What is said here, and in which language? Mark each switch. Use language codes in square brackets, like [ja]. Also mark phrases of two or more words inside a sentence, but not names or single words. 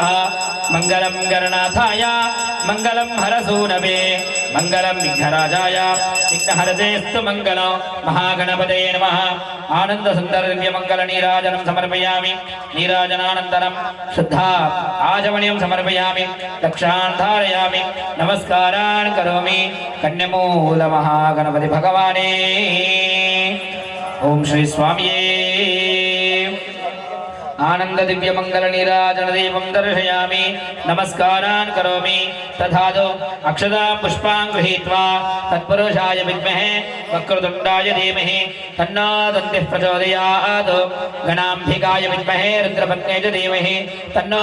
[sa] మంగళం గణనాథాయ మంగళం హరసూనవే మంగళం విఘ్నరాజాయ విఘ్నహరతేస్తు మంగళం మహాగణపతయే నమః ఆనంద సుందర దివ్య మంగళ నీరాజనం సమర్పయామి నీరాజనానంతరం శుద్ధా ఆచమనీయం సమర్పయామి దక్షాన్ ధారయామి నమస్కారాన్ కరోమి కన్యమూల మహాగణపతి భగవానే ఓం శ్రీ స్వామియే आनंद दिव्य मंगल नीराजन देवं दर्शयामि नमस्कारान् करोमि तथादौ अक्षता पुष्पां गृहीत्वा तत्पुरुषाय विद्महे वक्रतुण्डाय धीमहि तन्नो दन्तिः प्रचोदयात् गणाम्बिकाय विद्महे रुद्रपत्न्यै च धीमहि तन्नो